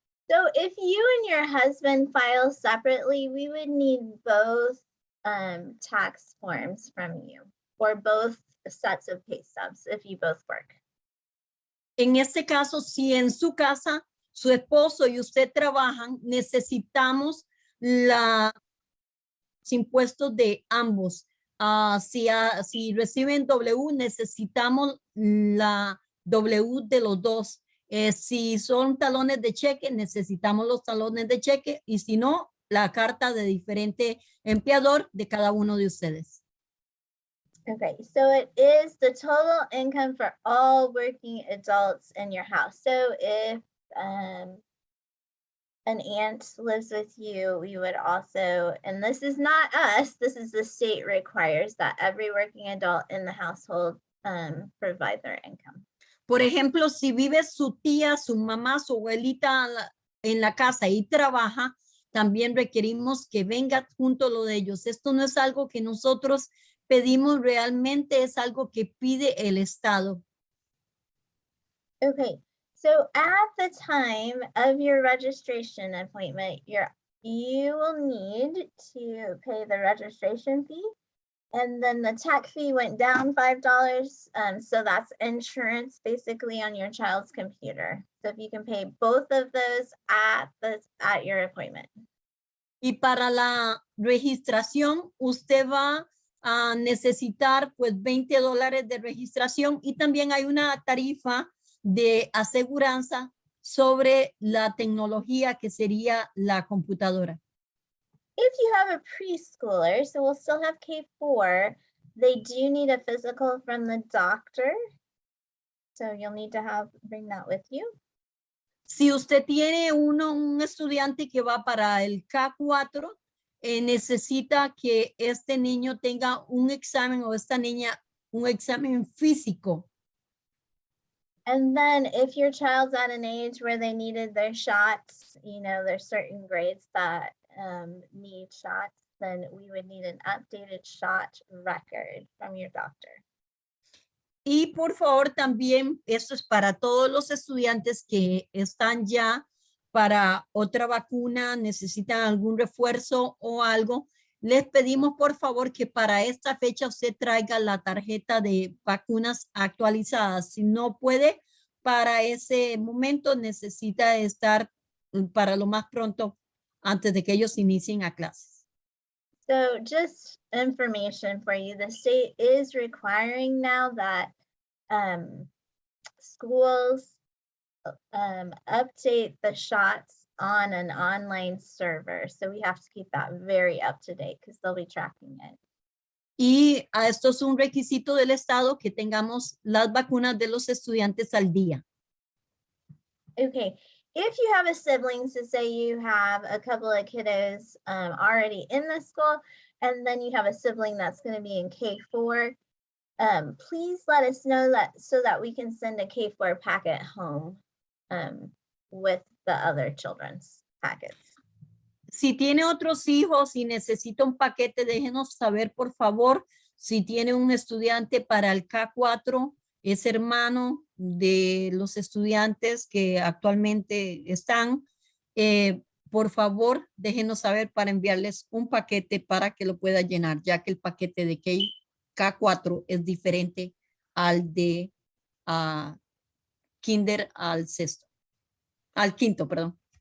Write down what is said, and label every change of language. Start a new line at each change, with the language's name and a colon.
English: So if you and your husband file separately, we would need both tax forms from you, or both sets of pay stubs if you both work.
Spanish: En este caso, si en su casa su esposo y usted trabajan, necesitamos los impuestos de ambos. Si reciben W, necesitamos la W de los dos. Si son talones de cheque, necesitamos los talones de cheque, y si no, la carta de diferente empleador de cada uno de ustedes.
English: Okay, so it is the total income for all working adults in your house. So if an aunt lives with you, we would also, and this is not us, this is the state requires that every working adult in the household provide their income.
Spanish: Por ejemplo, si vive su tía, su mamá, su abuelita en la casa y trabaja, también requerimos que venga junto lo de ellos. Esto no es algo que nosotros pedimos, realmente es algo que pide el Estado.
English: Okay, so at the time of your registration appointment, you will need to pay the registration fee. And then the tech fee went down $5. So that's insurance basically on your child's computer. So if you can pay both of those at your appointment.
Spanish: Y para la registración, usted va a necesitar pues $20 de registración, y también hay una tarifa de aseguranza sobre la tecnología que sería la computadora.
English: If you have a preschooler, so we'll still have K4, they do need a physical from the doctor. So you'll need to bring that with you.
Spanish: Si usted tiene un estudiante que va para el K4, necesita que este niño tenga un examen, o esta niña un examen físico.
English: And then if your child's at an age where they needed their shots, there's certain grades that need shots, then we would need an updated shot record from your doctor.
Spanish: Y por favor también, esto es para todos los estudiantes que están ya para otra vacuna, necesitan algún refuerzo o algo, les pedimos por favor que para esta fecha usted traiga la tarjeta de vacunas actualizadas. Si no puede, para ese momento necesita estar para lo más pronto antes de que ellos inicien a clases.
English: So just information for you, the state is requiring now that schools update the shots on an online server. So we have to keep that very up to date because they'll be tracking it.
Spanish: Y esto es un requisito del Estado que tengamos las vacunas de los estudiantes al día.
English: Okay, if you have a sibling, so say you have a couple of kiddos already in the school, and then you have a sibling that's going to be in K4, please let us know that so that we can send a K4 packet home with the other children's packets.
Spanish: Si tiene otros hijos y necesita un paquete, déjenos saber, por favor. Si tiene un estudiante para el K4, es hermano de los estudiantes que actualmente están, por favor, déjenos saber para enviarles un paquete para que lo pueda llenar, ya que el paquete de K4 es diferente al de kinder al quinto, perdón.